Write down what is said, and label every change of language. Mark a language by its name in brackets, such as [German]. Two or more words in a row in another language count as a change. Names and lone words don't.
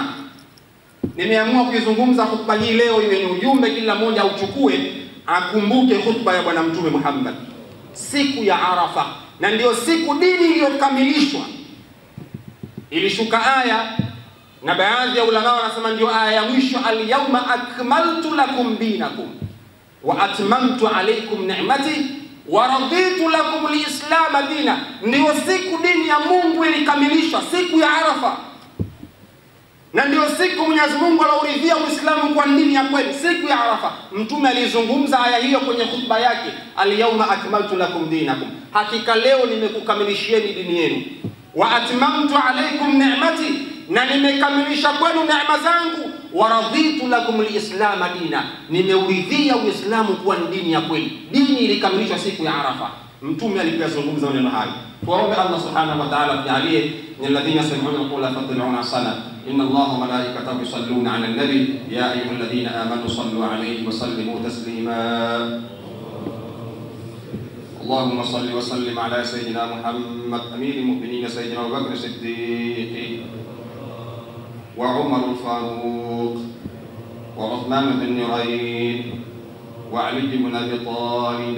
[Swahili] Nimeamua kuizungumza khutba hii leo iwe ni ujumbe, kila mmoja auchukue, akumbuke khutba ya Bwana Mtume Muhammad siku ya Arafa. Na ndio siku dini iliyokamilishwa. Ilishuka aya, na baadhi ya ulama wanasema ndio aya ya mwisho, [Arabic] اليوم أكملت لكم دينكم وأتممت عليكم نعمتي ورضيت لكم الإسلام دينا. [Swahili] Ndio siku dini ya Mungu ilikamilishwa, siku ya Arafa. Na ndio siku Mwenyezi Mungu alauridhia Uislamu kwa dini ya kweli, siku ya Arafa. Mtume alizungumza aya hiyo kwenye khutba yake, [Arabic] اليوم أكملت لكم دينكم, [Swahili] hakika leo nimekukamilishieni dini yenu, [Arabic] وأتممت عليكم نعمتي, [Swahili] na nimekamilisha kwenu neema zangu, [Arabic] ورضيت لكم الإسلام دينا, [Swahili] nimeuridhia Uislamu kuwa dini ya kweli. Dini ilikamilishwa siku ya Arafa. Mtume alipozungumza maneno hayo, tuombe Allah [Arabic] سبحانه وتعالى [Swahili] ajalie [Arabic] من الذين يستمعون القول فيتبعون أحسنه. إن الله وملائكته يصلون على النبي يا أيها الذين آمنوا صلوا عليه وسلموا تسليما. اللهم صل وسلم على سيدنا محمد أمير المؤمنين سيدنا أبو بكر الصديق وعمر الفاروق وعثمان بن نورين وعلي بن أبي طالب.